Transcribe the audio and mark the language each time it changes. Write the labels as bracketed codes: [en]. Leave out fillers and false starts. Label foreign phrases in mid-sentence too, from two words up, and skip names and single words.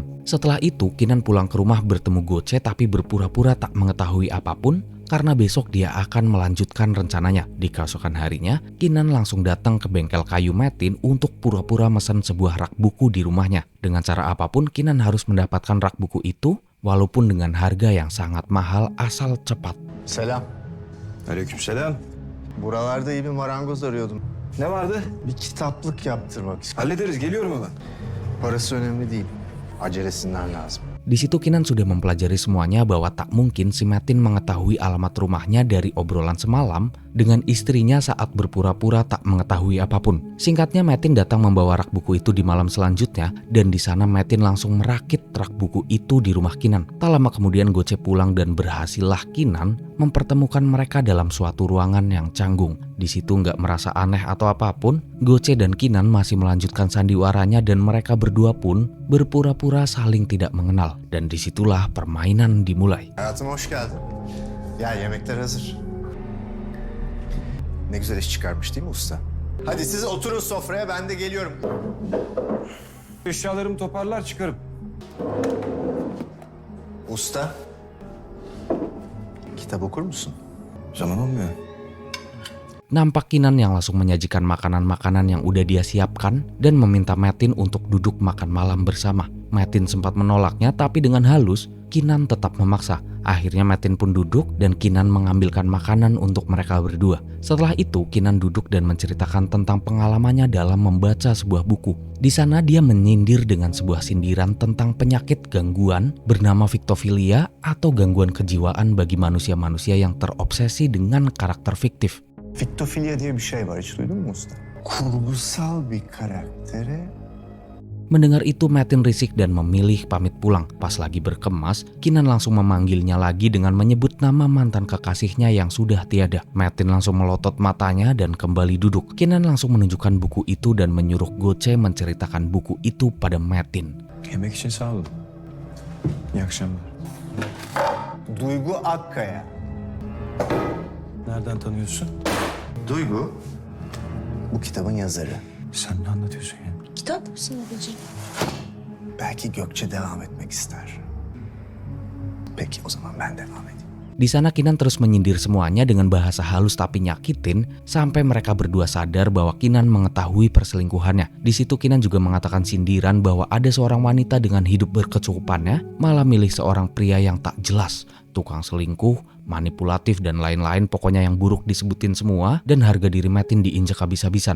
[id] Setelah itu Kinan pulang ke rumah bertemu Goce tapi berpura-pura tak mengetahui apapun karena besok dia akan melanjutkan rencananya. Di keesokan harinya, Kinan langsung datang ke bengkel kayu Metin untuk pura-pura mesen sebuah rak buku di rumahnya. Dengan cara apapun, Kinan harus mendapatkan rak buku itu walaupun dengan harga yang sangat mahal asal cepat. [tr] Selam. Aleykümselam. Buralarda iyi bir marangoz arıyordum. Ne vardı? Bir kitaplık yaptırmak istiyorum. Hallederiz, geliyorum hemen. Parası önemli değil. Acelesinden lazım. [id] Di situ Kinan sudah mempelajari semuanya bahwa tak mungkin si Metin mengetahui alamat rumahnya dari obrolan semalam dengan istrinya saat berpura-pura tak mengetahui apapun. Singkatnya Metin datang membawa rak buku itu di malam selanjutnya dan di sana Metin langsung merakit rak buku itu di rumah Kinan. Tak lama kemudian Goce pulang dan berhasillah Kinan mempertemukan mereka dalam suatu ruangan yang canggung. Di situ nggak merasa aneh atau apapun, Goce dan Kinan masih melanjutkan sandiwaranya dan mereka berdua pun berpura-pura saling tidak mengenal. Dan disitulah permainan dimulai. [tr] Hayatım hoş geldin. Ya yemekler hazır. Ne güzel iş çıkarmış değil mi usta? Hadi siz oturun sofraya, ben de geliyorum. Eşyalarımı toparlar çıkarım. Usta. Kitap okur musun? Zaman olmuyor. [id] Nampak Kinan yang langsung menyajikan makanan-makanan yang udah dia siapkan dan meminta Metin untuk duduk makan malam bersama. Metin sempat menolaknya tapi dengan halus Kinan tetap memaksa. Akhirnya Metin pun duduk dan Kinan mengambilkan makanan untuk mereka berdua. Setelah itu Kinan duduk dan menceritakan tentang pengalamannya dalam membaca sebuah buku. Di sana dia menyindir dengan sebuah sindiran tentang penyakit gangguan bernama fiktofilia atau gangguan kejiwaan bagi manusia-manusia yang terobsesi dengan karakter fiktif. [tr] Fiktofilya diye bir şey var, hiç duydun mu usta? Kurgusal bir karaktere. [id] Mendengar itu Metin risik dan memilih pamit pulang. Pas lagi berkemas, Kinan langsung memanggilnya lagi dengan menyebut nama mantan kekasihnya yang sudah tiada. Metin langsung melotot matanya dan kembali duduk. Kinan langsung menunjukkan buku itu dan menyuruh Goce menceritakan buku itu pada Metin. [tr] Yemek için sağ olun. İyi akşamlar. Duygu Akkaya. Nereden tanıyorsun? Duygu, bu kitabın yazarı. Sen ne anlatıyorsun ya? Kitap mısın babacığım? Belki Gökçe devam etmek ister. Peki o zaman ben devam edeyim. [id] Di sana Kinan terus menyindir semuanya dengan bahasa halus tapi nyakitin sampai mereka berdua sadar bahwa Kinan mengetahui perselingkuhannya. Di situ Kinan juga mengatakan sindiran bahwa ada seorang wanita dengan hidup berkecukupannya malah milih seorang pria yang tak jelas, tukang selingkuh, manipulatif dan lain-lain, pokoknya yang buruk disebutin semua dan harga diri Metin diinjak habis-habisan.